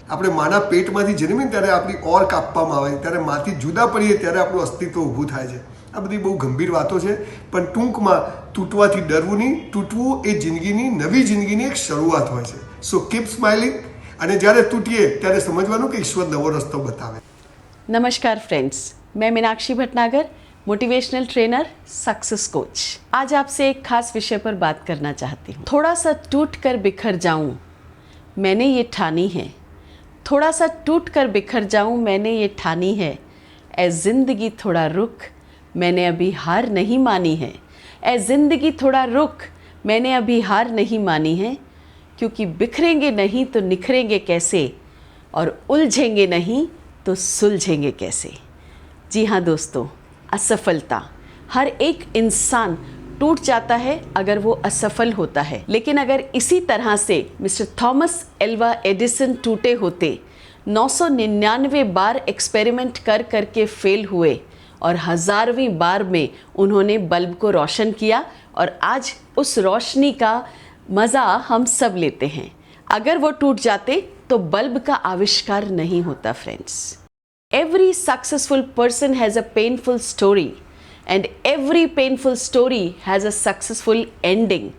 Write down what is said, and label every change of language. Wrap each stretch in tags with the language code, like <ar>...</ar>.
<gu>આપણે માના પેટમાંથી જન્મીને ત્યારે આપણી ઓર કાપવામાં આવે, ત્યારે માથી જુદા પડીએ ત્યારે આપણું અસ્તિત્વ ઊભું થાય છે. આ બધી બહુ ગંભીર વાતો છે, પણ ટૂંકમાં તૂટવાથી ડરવું નહીં. તૂટવું એ જિંદગીની નવી જિંદગીની એક શરૂઆત હોય છે.</gu> <en>so keep smiling,</en> <gu>અને જ્યારે તૂટીએ ત્યારે સમજવાનું કે ઈશ્વર નવો રસ્તો बतावे.</gu> <hi>नमस्कार फ्रेंड्स, मैं Meenakshi Bhatnagar, motivational trainer, success coach. आज आपसे एक खास विषय पर बात करना चाहती हूँ. थोड़ा सा टूट कर बिखर जाऊँ मैंने ये ठानी है, थोड़ा सा टूट कर बिखर जाऊँ मैंने ये ठानी है, ए ज़िंदगी थोड़ा रुक मैंने अभी हार नहीं मानी है, ए ज़िंदगी थोड़ा रुक मैंने अभी हार नहीं मानी है, क्योंकि बिखरेंगे नहीं तो निखरेंगे कैसे, और उलझेंगे नहीं तो सुलझेंगे कैसे. जी हाँ दोस्तों, असफलता, हर एक इंसान टूट जाता है अगर वो असफल होता है. लेकिन अगर इसी तरह से मिस्टर थॉमस एल्वा एडिसन टूटे होते, 999 बार एक्सपेरिमेंट कर करके फेल हुए और 1000वीं बार में उन्होंने बल्ब को रोशन किया, और आज उस रोशनी का मज़ा हम सब लेते हैं. अगर वो टूट जाते तो बल्ब का आविष्कार नहीं होता. Friends,</hi> <en>every successful person has a painful story and every painful story has a successful ending.</en>